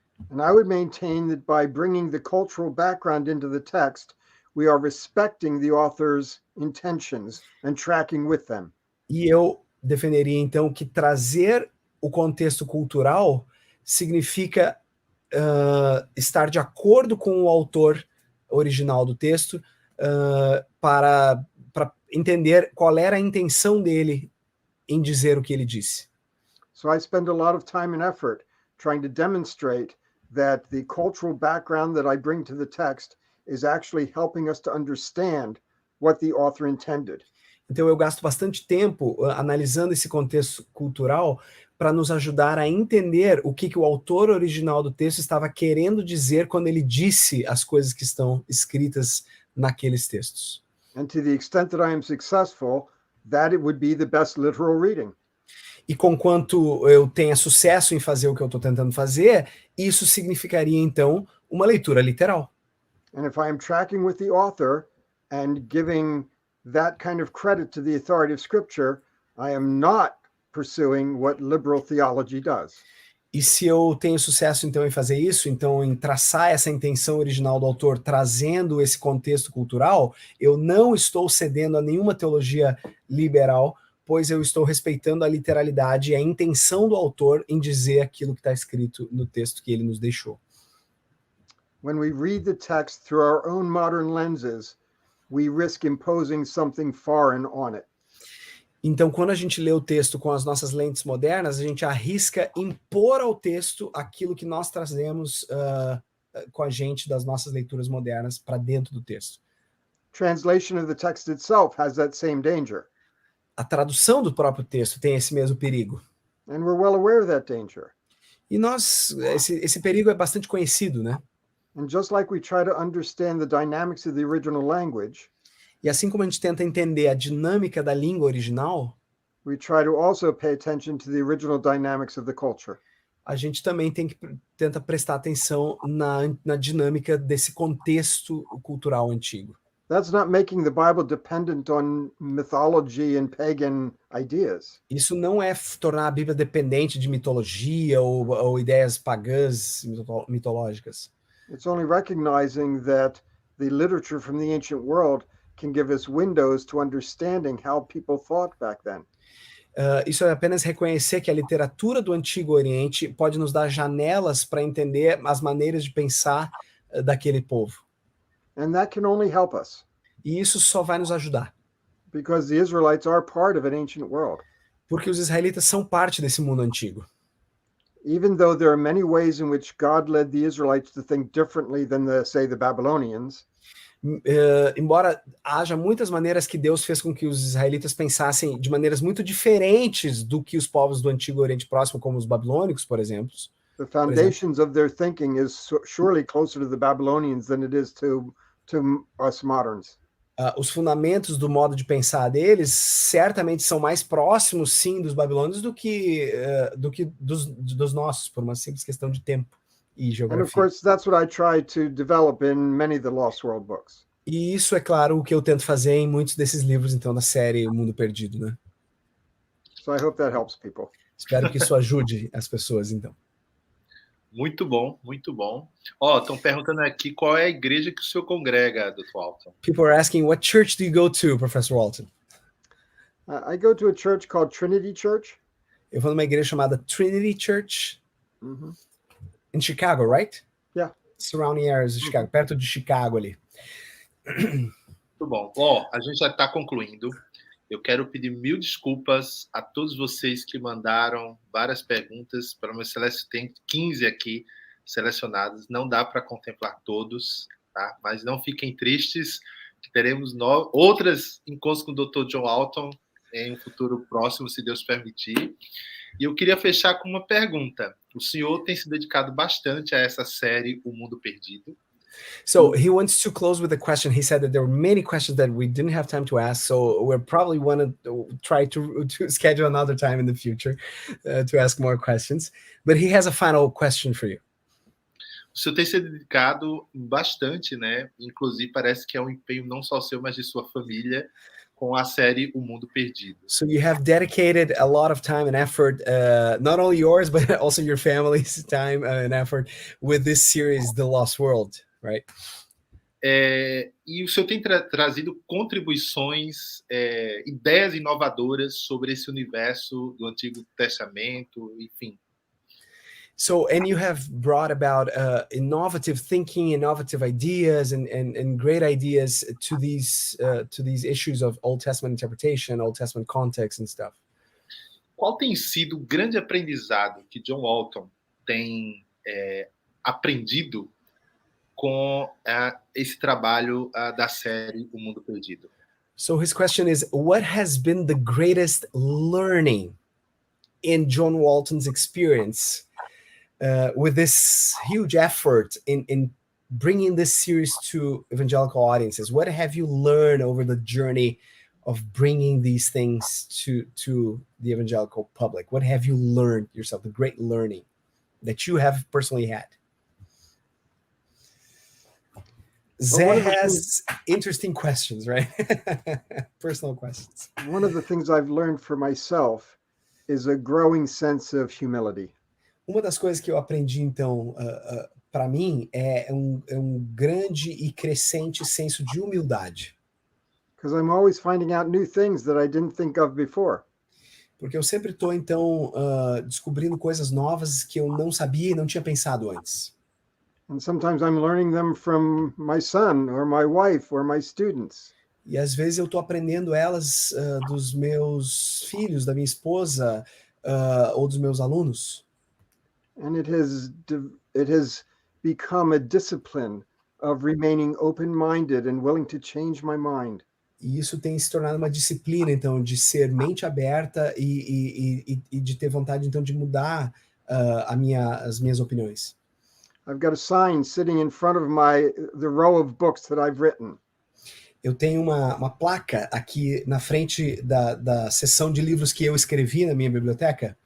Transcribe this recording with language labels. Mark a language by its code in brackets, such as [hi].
[en] And I would maintain that by bringing the cultural background into the text, we are respecting the author's intentions and tracking with them. [pt] E eu defenderia, então, que trazer o contexto cultural significa estar de acordo com o autor original do texto para entender qual era a intenção dele em dizer o que ele disse. [en] So I spend a lot of time and effort trying to demonstrate that the cultural background that I bring to the text is actually helping us to understand what the author intended. [pt] Então eu gasto bastante tempo analisando esse contexto cultural para nos ajudar a entender o que o autor original do texto estava querendo dizer quando ele disse as coisas que estão escritas naqueles textos. [en] And to the extent that I am successful, that it would be the best literal reading. [pt] E conquanto eu tenha sucesso em fazer o que eu estou tentando fazer, isso significaria, então, uma leitura literal. [en] And if I am tracking with the author and giving that kind of credit to the authority of Scripture, I am not pursuing what liberal theology does. [pt] E se eu tenho sucesso, então, em fazer isso, então, em traçar essa intenção original do autor, trazendo esse contexto cultural, eu não estou cedendo a nenhuma teologia liberal, pois eu estou respeitando a literalidade e a intenção do autor em dizer aquilo que está escrito no texto que ele nos deixou. [en] When we read the text through our own modern lenses, we risk imposing something foreign on it. [pt] Então, quando a gente lê o texto com as nossas lentes modernas, a gente arrisca impor ao texto aquilo que nós trazemos com a gente das nossas leituras modernas para dentro do texto. [en] Translation of the text itself has that same danger. [pt] A tradução do próprio texto tem esse mesmo perigo. [en] And we're well aware of that danger. [pt] E esse perigo é bastante conhecido, né? [en] And just like we try to understand the dynamics of the original language, [pt] e assim como a gente tenta entender a dinâmica da língua original, [en] we try to also pay attention to the original dynamics of the culture. [pt] A gente também tenta prestar atenção na dinâmica desse contexto cultural antigo. [en] That's not making the Bible dependent on mythology and pagan ideas. [pt] Isso não é tornar a Bíblia dependente de mitologia ou ideias pagãs mitológicas. [en] It's only recognizing that the literature from the ancient world can give us windows to understanding how people thought back then. [pt] Isso é apenas reconhecer que a literatura do Antigo Oriente pode nos dar janelas para entender as maneiras de pensar daquele povo. [en] And that can only help us. [pt] E isso só vai nos ajudar. [en] Because the Israelites are part of an ancient world. [pt] Porque os israelitas são parte desse mundo antigo. [en] Even though there are many ways in which God led the Israelites to think differently than the Babylonians. [pt] Embora haja muitas maneiras que Deus fez com que os israelitas pensassem de maneiras muito diferentes do que os povos do Antigo Oriente Próximo, como os babilônicos, por exemplo. [en] The foundations of their thinking is surely closer to the Babylonians than it is to us moderns. [pt] Os fundamentos do modo de pensar deles certamente são mais próximos, sim, dos babilônios do que dos nossos, por uma simples questão de tempo e geografia. [en] And of course, that's what I try to develop in many of the Lost World books. [pt] E isso é claro o que eu tento fazer em muitos desses livros, então, da série O Mundo Perdido, né? [en] So I hope that helps people. [pt] Espero que isso ajude as pessoas, então. Muito bom, muito bom. Estão perguntando aqui qual é a igreja que o senhor congrega, Dr. Walton. [en] People are asking, what church do you go to, Professor Walton? I go to a church called Trinity Church. [pt] Eu vou numa igreja chamada Trinity Church, [en] in Chicago, right? Yeah. Surrounding areas of Chicago, [pt] perto de Chicago ali. Muito bom. Ó, a gente já está concluindo. Eu quero pedir 1000 desculpas a todos vocês que mandaram várias perguntas para o meu Celeste. Tem 15 aqui selecionadas. Não dá para contemplar todos, tá? Mas não fiquem tristes, que teremos outras encontros com o Dr. John Walton em um futuro próximo, se Deus permitir. E eu queria fechar com uma pergunta. O senhor tem se dedicado bastante a essa série O Mundo Perdido. [en] So he wants to close with a question. He said that there were many questions that we didn't have time to ask, so we're probably want to try to schedule another time in the future to ask more questions. But he has a final question for you. [pt] O senhor tem se dedicado bastante, né? Inclusive parece que é um empenho não só seu, mas de sua família, com a série O Mundo Perdido. [en] So you have dedicated a lot of time and effort, not only yours, but also your family's time and effort with this series, The Lost World, right? [pt] E o senhor tem trazido contribuições, ideias inovadoras sobre esse universo do Antigo Testamento, enfim. [en] So, and you have brought about innovative thinking, innovative ideas, and great ideas to these issues of Old Testament interpretation, Old Testament context and stuff. [pt] Qual tem sido o grande aprendizado que John Walton tem aprendido com esse trabalho da série O Mundo Perdido? [en] So his question is, what has been the greatest learning in John Walton's experience with this huge effort in bringing this series to evangelical audiences? What have you learned over the journey of bringing these things to the evangelical public? What have you learned yourself, the great learning that you have personally had? Zé has interesting questions, right? Personal questions. One of the things I've learned for myself is a growing sense of humility. [pt] Uma das coisas que eu aprendi, então, para mim, é um grande e crescente senso de humildade. [en] Because I'm always finding out new things that I didn't think of before. [pt] Porque eu sempre estou, então, descobrindo coisas novas que eu não sabia e não tinha pensado antes. [en] And sometimes I'm learning them from my son or my wife or my students. [pt] E às vezes eu estou aprendendo elas dos meus filhos, da minha esposa ou dos meus alunos. [en] And it has become a discipline of remaining open-minded and willing to change my mind. [pt] E isso tem se tornado uma disciplina, então, de ser mente aberta e de ter vontade, então, de mudar as minhas opiniões. [en] I've got a sign sitting in front of the row of books that I've written. [pt] Eu tenho uma placa aqui na frente da seção de livros que eu escrevi na minha biblioteca.